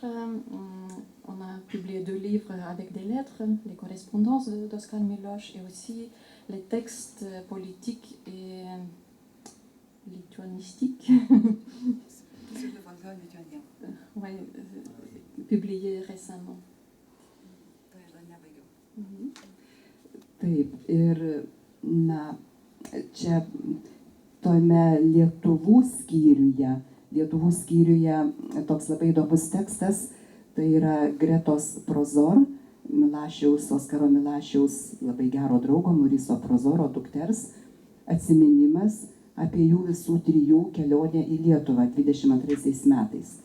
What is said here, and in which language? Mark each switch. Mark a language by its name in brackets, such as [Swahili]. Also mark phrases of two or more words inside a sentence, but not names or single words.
[French] On a publié 2 livres avec des lettres, les correspondances d'Oskar Miloš, et aussi les textes politiques et lituanistiques. Ouais, publiés récemment. [Lithuanian] Taip, ir na, čia tome Lietuvų skyriuje toks labai įdomus tekstas, tai yra Gretos Prozor, Milašiaus, Oskaro Milašiaus labai gero draugo, Moriso Prozoro dukters, atsiminimas apie jų visų 3 kelionę į Lietuvą 22 metais.